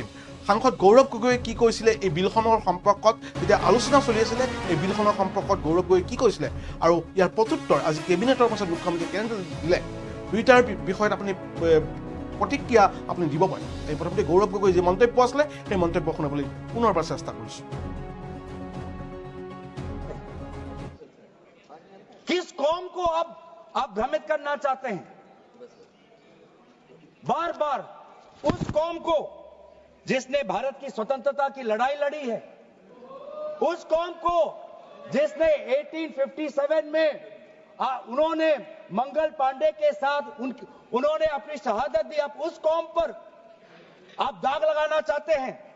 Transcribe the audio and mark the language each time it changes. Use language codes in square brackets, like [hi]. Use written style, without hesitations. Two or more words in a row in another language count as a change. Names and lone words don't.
[as] সাংসদ গৌৰৱ গগৈয়ে কি কৈছিলে এই বিলখনৰ সম্পৰ্কত, যেতিয়া আলোচনা চলি আছিলে এই বিলখনৰ সম্পৰ্কত গৌৰৱ গগৈয়ে কি কৈছিলে আৰু ইয়াৰ প্ৰত্যুত্তৰ আজি কেবিনেটৰ পাছত মুখ্যমন্ত্ৰীয়ে কেনেদৰে দিলে, দুয়োটাৰ বিষয়ত আপুনি প্ৰতিক্ৰিয়া আপুনি দিব পাৰে। এই প্ৰথমতে গৌৰৱ গগৈ যি মন্তব্য আছিলে সেই মন্তব্য শুনাবলৈ পুনৰবাৰ চেষ্টা কৰিছোঁ। [hi] किस कौम को अब आप भ्रमित करना चाहते हैं? बार बार उस कौम को जिसने भारत की स्वतंत्रता की लड़ाई लड़ी है, उस कौम को जिसने 1857 में उन्होंने मंगल पांडे के साथ उन्होंने अपनी शहादत दी, आप उस कौम पर आप दाग लगाना चाहते हैं